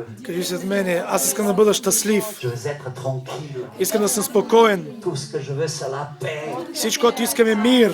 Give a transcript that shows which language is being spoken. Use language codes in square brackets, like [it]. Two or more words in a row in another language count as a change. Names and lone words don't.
[bg] Кажи след мене, аз искам да бъда щастлив. [fr] Je veux être tranquille. [bg] Искам да съм спокоен. [fr] Tout ce que je veux, c'est la paix. [bg] Всичко, което искам е мир.